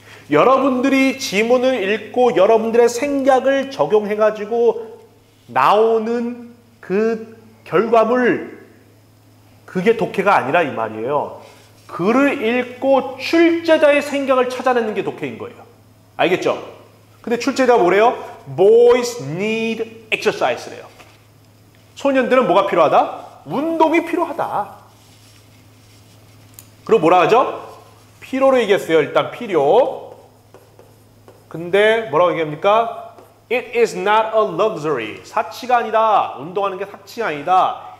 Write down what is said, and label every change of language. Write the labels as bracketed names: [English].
[Korean] 여러분들이 지문을 읽고 여러분들의 생각을 적용해가지고 나오는 그 결과물, 그게 독해가 아니라 이 말이에요. 글을 읽고 출제자의 생각을 찾아내는 게 독해인 거예요. 알겠죠? 근데 출제자가 뭐래요? [English] Boys need exercise래요. [Korean] 소년들은 뭐가 필요하다? 운동이 필요하다. 그리고 뭐라 하죠? 필요로 얘기했어요. 일단 필요. 근데 뭐라고 얘기합니까? [English] It is not a luxury. [Korean] 사치가 아니다. 운동하는 게 사치가 아니다.